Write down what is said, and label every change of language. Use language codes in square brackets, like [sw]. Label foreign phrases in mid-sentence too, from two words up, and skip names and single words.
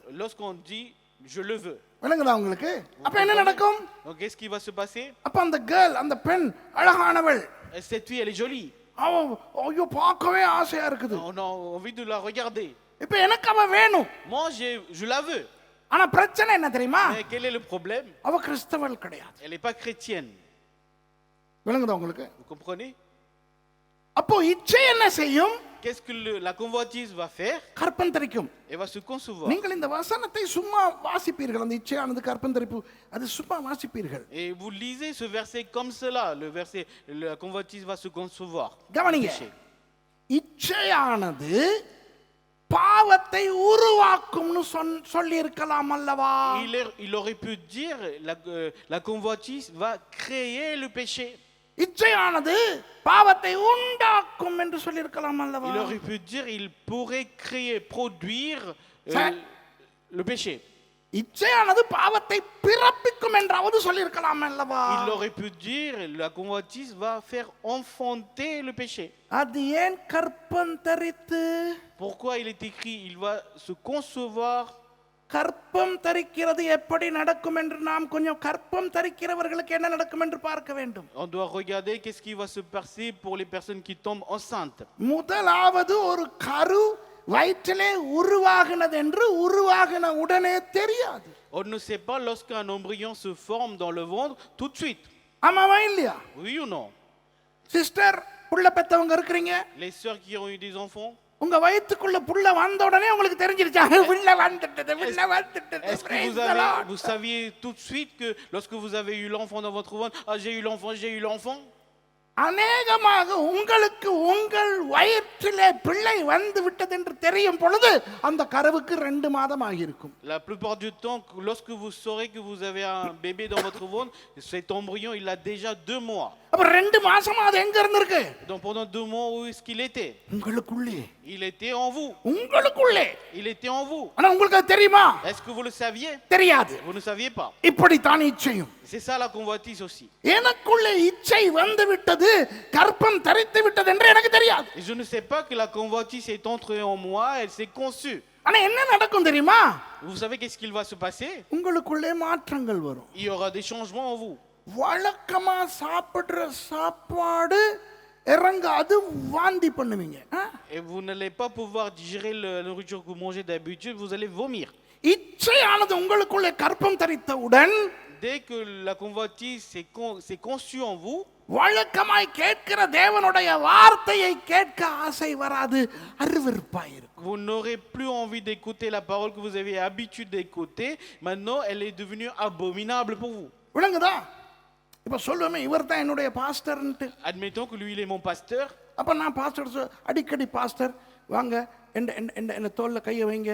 [fr] Lorsqu'on dit je le veux. [ta] விளங்குதா உங்களுக்கு? அப்ப என்ன நடக்கும்? [fr] Donc qu'est-ce qui va se passer? [ta] அப்ப அந்த கேர்ள், அந்த பெண் அழகானவள், [fr] Cette fille, elle est jolie. [ta] ஐயோ பார்க்கவே ஆசையா இருக்குது. [fr] On a envie de la regarder. [ta] இப்ப எனக்கு அவ வேணும். [fr] Moi, je la veux. [ta] ஆனா பிரச்சனை என்ன தெரியுமா? [fr] Mais quel est le problème? [ta] அவ கிறிஸ்தவள் கிடையாது. [fr] Elle n'est pas chrétienne. [ta] விளங்குதா உங்களுக்கு? [fr] Vous comprenez? [ta] அப்போ இச்சை என்ன செய்யும்? [fr] Qu'est-ce que la convoitise va faire? [ta] கற்பந்தரிக்கும். [fr] Elle va se concevoir. [ta] நீங்கள் இந்த வசனத்தை சும்மா வாசிப்பீர்கள், அந்த இச்சையானது கற்பந்தரிப்பு, அது சும்மா வாசிப்பீர்கள். [fr] Et vous lisez ce verset comme cela, le verset, la convoitise va se concevoir. [ta] கவனிங்க, இச்சையானது பாவத்தை உருவாக்கும்னு சொல்லி இருக்கலாம் அல்லவா? [fr] Il aurait pu dire la convoitise va créer le péché. [ta] இச்சையானது பாவத்தை உண்டாக்கும் என்று சொல்லி இருக்கலாம் அல்லவா? [fr] Il aurait pu dire il pourrait créer, produire le péché. [ta] இச்சையானது பாவத்தை பிறப்பிக்கும் என்றாவது சொல்லி இருக்கலாம் அல்லவா? [fr] Il aurait pu dire la convoitise va faire enfanter le péché. [ta] அது ஏன் கற்பந்தரித்து? [fr] Pourquoi il est écrit il va se concevoir? [ta] கற்பம் தரிக்கிறது எப்படி நடக்கும் என்று நாம் கொஞ்சம் கற்பம் தரிக்கிறவர்களுக்கு என்ன நடக்கும் என்று பார்க்க வேண்டும். [fr] On doit regarder qu'est-ce qui va se passer pour les personnes qui tombent enceintes. [ta] முதலாவது ஒரு கரு வயிற்றிலே உருவாகினது என்று உருவாகின உடனே தெரியாது. [fr] On ne sait pas lorsqu'un embryon se forme dans le ventre tout de suite. [ta] ஆமாவா இல்லையா? [fr] Oui ou non? [ta] சிஸ்டர், புள்ள பெத்தவங்க இருக்கீங்க, [fr] Les sœurs qui ont eu des enfants, [ta] உங்க வயித்துக்குள்ள புள்ள வந்த உடனே உங்களுக்கு தெரிஞ்சிருச்சா புள்ள வந்துட்டது, புள்ள வந்துட்டது? [fr] est-ce que vous saviez tout de suite que lorsque vous avez eu l'enfant dans votre ventre, ah j'ai eu l'enfant? [ta] அநேகமாக உங்களுக்கு உங்கள் வயிற்றிலே பிள்ளை வந்து விட்டது என்று தெரியும் பொழுது அந்த கருவுக்கு 2 மாதம் ஆகியிருக்கும். [fr] La plupart du temps, lorsque vous saurez que vous avez un bébé dans votre ventre, cet embryon il a déjà 2 mois. [ta] அப்ப 2 மாசமா அது எங்க இருந்திருக்கு? [fr] Donc pendant 2 mois où est-ce qu'il était? [ta] உங்களுக்குள்ளே. [fr] Il était en vous. [ta] உங்களுக்குள்ளே. [fr] Il était en vous. [ta] ஆனா உங்களுக்கு அது தெரியுமா? [fr] Est-ce que vous le saviez? [ta] தெரியாது. [fr] Vous ne saviez pas. [ta] இப்படி தான் இச்சையும். [fr] C'est ça la convoitise aussi. [ta] எனக்குள்ளே இச்சை வந்து விட்டது, கற்பம் தரித்து விட்டது என்று எனக்கு தெரியாது. [fr] Et je ne sais pas que la convoitise est entrée en moi, elle s'est conçue. [ta] ஆனா என்ன நடக்கும் தெரியுமா? [fr] Vous savez qu'est-ce qu'il va se passer? [ta] உங்களுக்குள்ளே மாற்றங்கள் வரும். [fr] Il y aura des changements en vous. [ta] வழக்கமா சாப்பிடுற சாப்பாடு இறங்காது, வாந்தி பண்ணுவீங்க. [fr] Et vous n'allez pas pouvoir digérer la nourriture que vous mangez d'habitude, vous allez vomir. [ta] இச்சையானது உங்களுக்குள்ளே கற்பம் தரித்தவுடன், [fr] Dès que la convoitise s'est conçue en vous, [ta] வழக்கமாய் கேட்கிற தேவனுடைய வார்த்தையை கேட்க ஆசை வராது, அருவருப்பாயிருக்கும். [fr] vous n'aurez plus envie d'écouter la parole que vous avez l'habitude d'écouter. Maintenant, elle est devenue abominable pour vous. [ta] விளங்குதா? இப்ப சொல்லுவேன், இவர் தான் என்னுடைய பாஸ்டர்ன்ட்டு. [fr] Admettons que lui, il est mon pasteur. [ta] அப்ப நான் பாஸ்டர் அடிக்கடி பாஸ்டர் வாங்க என்ன தோல்ல கையை வைங்க,